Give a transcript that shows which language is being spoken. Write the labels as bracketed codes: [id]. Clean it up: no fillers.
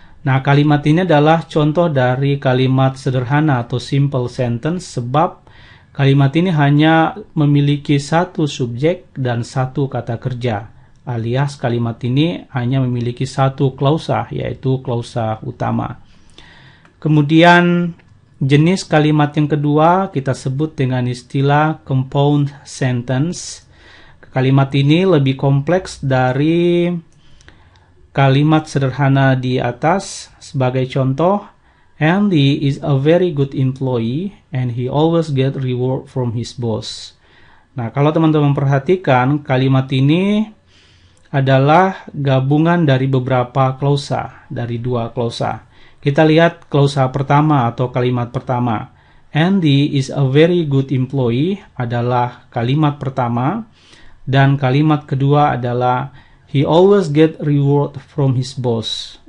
[id] Nah, kalimat ini adalah contoh dari kalimat sederhana atau simple sentence, sebab kalimat ini hanya memiliki satu subjek dan satu kata kerja, alias kalimat ini hanya memiliki satu klausa, yaitu klausa utama. Kemudian jenis kalimat yang kedua kita sebut dengan istilah compound sentence. Kalimat ini lebih kompleks dari kalimat sederhana di atas. Sebagai contoh, [en] Andy is a very good employee and he always get reward from his boss. [id] Nah, kalau teman-teman perhatikan, kalimat ini adalah gabungan dari beberapa klausa, dari dua klausa. Kita lihat klausa pertama atau kalimat pertama. [en] Andy is a very good employee [id] adalah kalimat pertama, dan kalimat kedua adalah [en] he always get reward from his boss.